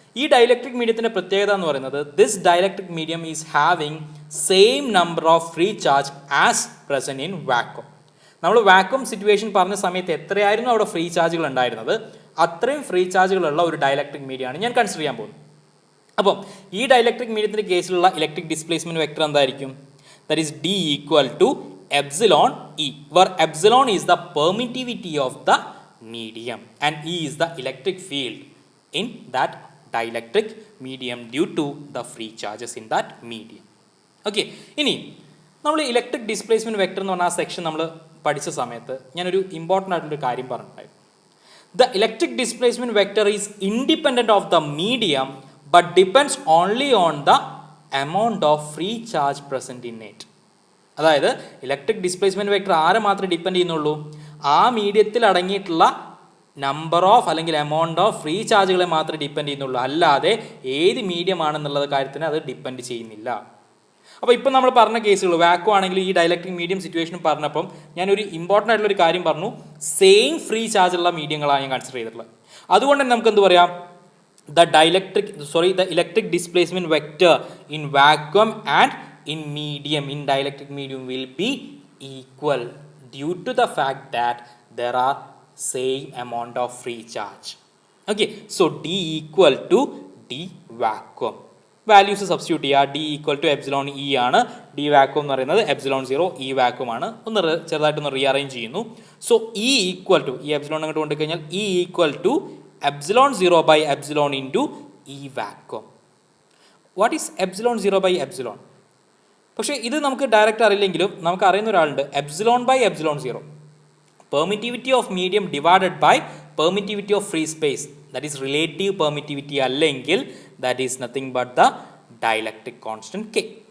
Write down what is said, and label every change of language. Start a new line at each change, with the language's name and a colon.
Malayalam: ഈ ഡയലക്ട്രിക് മീഡിയത്തിൻ്റെ പ്രത്യേകത എന്ന് പറയുന്നത്
English: This dielectric medium is having same number of free charge as present in vacuum.
Malayalam: നമ്മൾ വാക്വം സിറ്റുവേഷൻ പറഞ്ഞ സമയത്ത് എത്രയായിരുന്നു അവിടെ ഫ്രീ ചാർജുകൾ ഉണ്ടായിരുന്നത്, അത്രയും ഫ്രീ ചാർജുകളുള്ള ഒരു ഡയലക്ട്രിക് മീഡിയമാണ് ഞാൻ കൺസിഡർ ചെയ്യാൻ പോകുന്നത്. അപ്പം ഈ ഡയലക്ട്രിക് മീഡിയത്തിൻ്റെ കേസിലുള്ള ഇലക്ട്രിക് ഡിസ്പ്ലേസ്മെൻറ്റ് വെക്ടർ എന്തായിരിക്കും?
English: That is D equal to epsilon E, where epsilon is the permittivity of the medium and E is the electric field in that dielectric medium due to the free charges in that medium.
Malayalam: Okay, ഇനി നമ്മൾ electric displacement vector എന്ന് പറഞ്ഞ ആ section നമ്മൾ പഠിച്ച സമയത്ത് ഞാനൊരു important ആയിട്ടുള്ളൊരു കാര്യം പറഞ്ഞിട്ടുണ്ടായിരുന്നു.
English: The electric displacement vector is independent of the medium but depends only on the amount of free charge present in it.
Malayalam: അതായത് ഇലക്ട്രിക് ഡിസ്പ്ലേസ്മെൻറ്റ് വെക്ടർ ആരെ മാത്രമേ ഡിപ്പെൻഡ് ചെയ്യുന്നുള്ളൂ? ആ മീഡിയത്തിൽ അടങ്ങിയിട്ടുള്ള നമ്പർ ഓഫ് അല്ലെങ്കിൽ എമൗണ്ട് ഓഫ് ഫ്രീ ചാർജുകളെ മാത്രമേ ഡിപ്പെൻഡ് ചെയ്യുന്നുള്ളൂ, അല്ലാതെ ഏത് മീഡിയം ആണെന്നുള്ള കാര്യത്തിന് അത് ഡിപ്പെൻഡ് ചെയ്യുന്നില്ല. അപ്പോൾ ഇപ്പം നമ്മൾ പറഞ്ഞ കേസുകൾ വാക്വം ആണെങ്കിൽ ഈ ഡയലക്ട്രിക് മീഡിയം സിറ്റുവേഷനും പറഞ്ഞപ്പം ഞാനൊരു ഇമ്പോർട്ടൻ്റ് ആയിട്ടുള്ളൊരു കാര്യം പറഞ്ഞു, സെയിം ഫ്രീ ചാർജുള്ള മീഡിയങ്ങളാണ് ഞാൻ കൺസിഡർ ചെയ്തിട്ടുള്ളത്. അതുകൊണ്ട് തന്നെ നമുക്ക് എന്ത് പറയാം?
English: The electric displacement vector in vacuum and in medium, in dielectric medium will be equal due to the fact that there are same amount of free charge. Okay, so D equal to D vacuum.
Malayalam: Values substitute ചെയ്യുക. D equal to epsilon E ആണ്, D vacuum എന്ന് പറയുന്നത് epsilon 0 E vacuum ആണ്. ഒന്ന് ചെറുതായിട്ടൊന്ന് rearrange ചെയ്യുന്നു. So E equal to ഈ epsilon അങ്ങോട്ട് കൊണ്ടുകഴിഞ്ഞാൽ E equal to epsilon 0 by epsilon into E vacuum.
English: What is epsilon 0 by epsilon?
Malayalam: പക്ഷേ ഇത് നമുക്ക് ഡയറക്റ്റ് അറിയില്ലെങ്കിലും നമുക്ക് അറിയുന്ന ഒരാളുണ്ട്,
English: epsilon by epsilon 0, permittivity of medium divided by permittivity of free space, that is relative permittivity,
Malayalam: അല്ലെങ്കിൽ
English: That is nothing but the dielectric constant K.